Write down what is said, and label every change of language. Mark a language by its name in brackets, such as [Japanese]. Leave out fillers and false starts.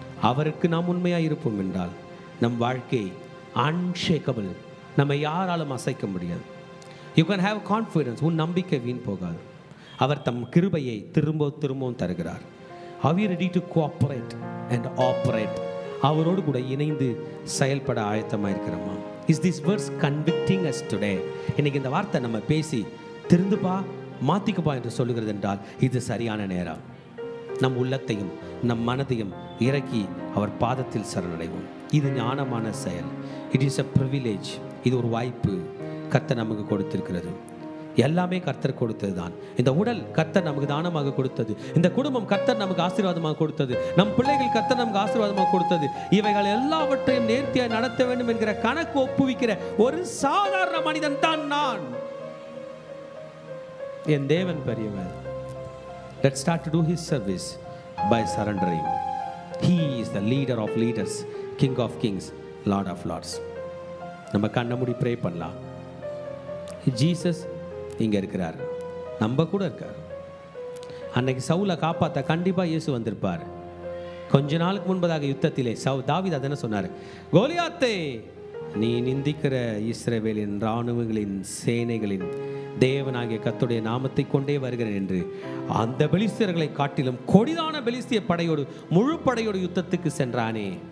[Tamil] அவருக்கு நாம் உண்மையாக இருப்போம் என்றால் நம் வாழ்க்கை அன்ஷேக்கபிள், நம்ம யாராலும் அசைக்க முடியாது. [English] You can have confidence. [Tamil] உன் நம்பிக்கை வீண் போகாது. அவர் தம் கிருபையை திரும்பவும் தருகிறார். [English] Are you ready to cooperate and operate? [Tamil] அவரோடு கூட இணைந்து செயல்பட ஆயத்தமாக இருக்கிறோமா? [English] Is this verse convicting us today? [Tamil] இன்னைக்கு இந்த வார்த்தை நம்ம பேசி திருந்துப்பா, மாத்திக்கப்பா என்று சொல்லுகிறது என்றால் இது சரியான நேரம். நம் உள்ளத்தையும் நம் மனதையும் இறக்கி அவர் பாதத்தில் சரணடைவோம். இது ஞானமான செயல். [English] It is a privilege. [Tamil] இது ஒரு வாய்ப்பு கர்த்தர் நமக்கு கொடுத்திருக்கிறது. எல்லாமே கர்த்தர் கொடுத்தது தான். இந்த உடல் கர்த்தர் நமக்கு தானமாக கொடுத்தது. இந்த குடும்பம் கர்த்தர் நமக்கு ஆசீர்வாதமாக கொடுத்தது. நம் பிள்ளைகள் கர்த்தர் நமக்கு ஆசீர்வாதமாக கொடுத்தது. இவைகள் எல்லாவற்றையும் நேர்த்தியாய் நடத்த வேண்டும் என்கிற கணக்கு ஒப்புவிக்கிற ஒரு சாதாரண மனிதன் தான் நான். என் தேவன் பெரியவர். [English] Let's start to do his service by surrendering. He is the leader of leaders, King of kings, Lord of lords. [Tamil] நம்ம கண்ணை மூடி ப்ரே பண்ணலாம். ஜீசஸ் இங்கே இருக்கிறார், நம்ம கூட இருக்கார். அன்னைக்கு சவுலை காப்பாற்ற கண்டிப்பாக இயேசு வந்திருப்பார். கொஞ்ச நாளுக்கு முன்பதாக யுத்தத்திலே தாவீது அதென்ன சொன்னார்? கோலியாத்தே, நீ நிந்திக்கிற இஸ்ரவேலின் இராணுவங்களின் சேனைகளின் தேவனாகிய கர்த்தருடைய நாமத்தை கொண்டே வருகிறேன் என்று அந்த பெலிஸ்தியர்களை காட்டிலும் கொடிதான பெலிஸ்திய படையோடு முழு படையோடு யுத்தத்துக்கு சென்றானே.